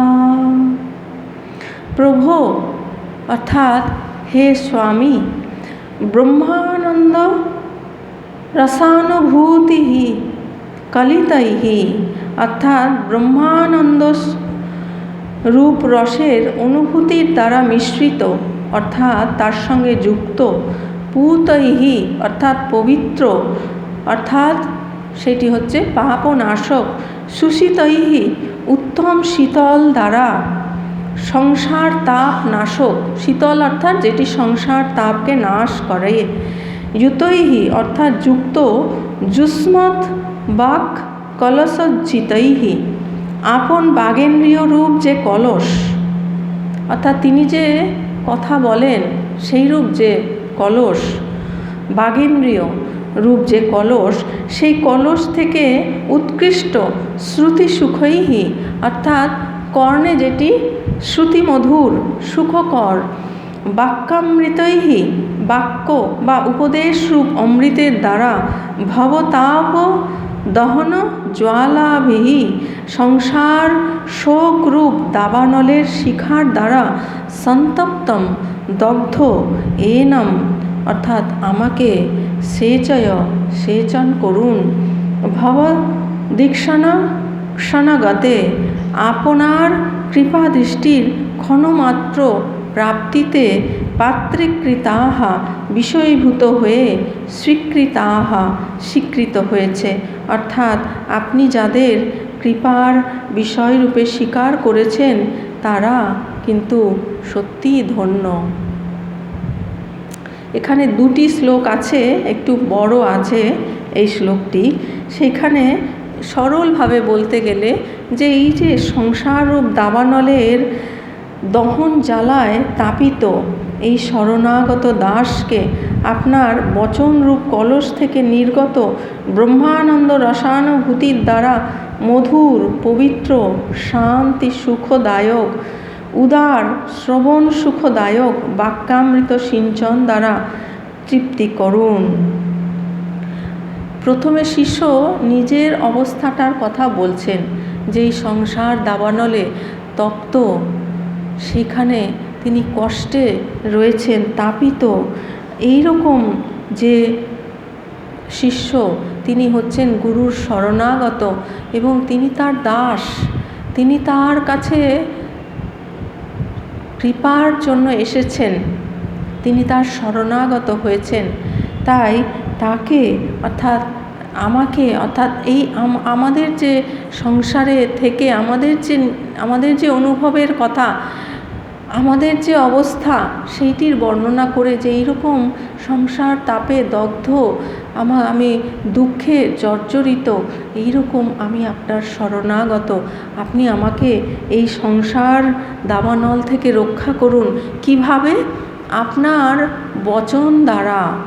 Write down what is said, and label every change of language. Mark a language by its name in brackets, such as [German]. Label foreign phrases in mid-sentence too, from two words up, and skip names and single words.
[Sanskrit] प्रभो अर्थात हे स्वामी, ब्रह्मानंद रसानुभूति कलितैः [Bangla] অর্থাৎ ব্রহ্মানন্দ রূপ রসের অনুভূতির দ্বারা মিশ্রিত অর্থাৎ তার সঙ্গে যুক্ত পূতৈঃ অর্থাৎ পবিত্র অর্থাৎ সেটি হচ্ছে পাপনাশক সুশীতৈঃ উত্তম শীতল দ্বারা সংসার তাপ নাশক শীতল অর্থাৎ যেটি সংসার তাপ কে নাশ করে যুতৈঃ অর্থাৎ যুক্ত যুষ্মৎ বাক্ কলশোজ্জিতৈঃ আপন বাগিন্দ্রিয় রূপ যে কলশ অর্থাৎ তিনি যে কথা বলেন সেই রূপ যে কলশ বাগিন্দ্রিয় রূপ যে কলশ সেই কলশ থেকে উৎকৃষ্ট শ্রুতি সুখৈঃ অর্থাৎ কর্ণে যেটি শ্রুতি মধুর সুখকর বাক্যামৃতৈঃ বাক্য বা উপদেশ রূপ অমৃতের দ্বারা ভবতাপ দহন জ্বালাভিঃ সংসার শোক রূপ দাবানলের শিখার দ্বারা সন্তপ্তম্ দগ্ধ এনম্ অর্থাৎ আমাকে সেচয় সেচন করুন ভবদীক্ষণগতে আপনার কৃপা দৃষ্টির ক্ষণমাত্র প্রাপ্তিতে পাত্রীকৃতাঃ বিষয়ীভূত হয়ে স্বীকৃতাঃ স্বীকৃত হয়েছে অর্থাৎ আপনি যাদের কৃপার বিষয় রূপে স্বীকার করেছেন তারা কিন্তু সত্যি ধন্য। এখানে দুটি শ্লোক আছে একটু বড়ো আছে এই শ্লোকটি সেখানে সরলভাবে বলতে গেলে যে এই যে সংসার রূপ দাবানলের দহন জ্বালায় তাপিত এই শরণাগত দাসকে আপনার বচন রূপ কলশ থেকে নির্গত ব্রহ্মানন্দ রসানুভূতির দ্বারা মধুর পবিত্র শান্তি সুখদায়ক উদার শ্রবণ সুখদায়ক বাক্যামৃত সিঞ্চন দ্বারা তৃপ্তি করুন। প্রথমে শিষ্য নিজের অবস্থাটার কথা বলছেন যে সংসার দাবানলে তপ্ত সেখানে তিনি কষ্টে রয়েছেন তাপিত এই রকম যে শিষ্য তিনি হচ্ছেন গুরুর শরণাগত এবং তিনি তার দাস তিনি তার কাছে কৃপার জন্য এসেছেন তিনি তার শরণাগত হয়েছেন তাই তাকে অর্থাৎ আমাকে অর্থাৎ এই আমাদের যে সংসারে থেকে আমাদের যে অনুভবের কথা আমাদের যে অবস্থা সেইটির বর্ণনা করে যে এইরকম সংসার তাপে দগ্ধ আমি দুঃখে জর্জরিত এইরকম আমি আপনার শরণাগত আপনি আমাকে এই সংসার দাবানল থেকে রক্ষা করুন কিভাবে আপনার বচন দ্বারা।